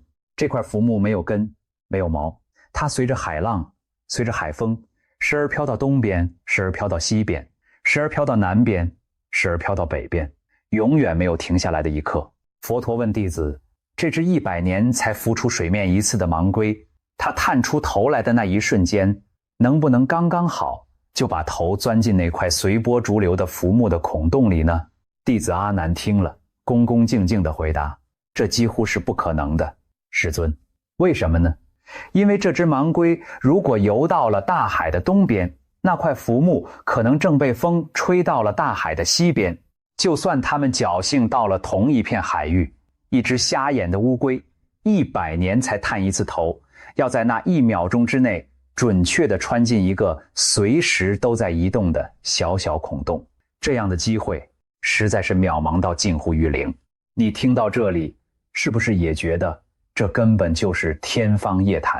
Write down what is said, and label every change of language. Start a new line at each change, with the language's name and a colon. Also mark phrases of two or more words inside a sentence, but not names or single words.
Chinese: 這塊浮木沒有根，沒有毛，它隨着海浪，隨着海風，時而飄到東邊，時而飄到西邊，時而飄到南邊，時而飄到北邊，永遠沒有停下來的一刻。佛陀問弟子，這只100年才浮出水面一次的盲龜，它探出頭來的那一瞬間，能不能剛剛好就把頭鑽進那塊隨波逐流的浮木的孔洞裡呢？弟子阿難聽了，恭恭敬敬地回答，這幾乎是不可能的，世尊。為什麼呢？因為這只盲龜如果游到了大海的東邊，那塊浮木可能正被風吹到了大海的西邊。就算他們侥幸到了同一片海域，一只瞎眼的烏龜100年才探一次頭，要在那1秒鐘之內準確地穿進一個隨時都在移動的小小孔洞，這樣的機會實在是渺茫到近乎於零。你聽到這裡，是不是也覺得這根本就是天方夜譚？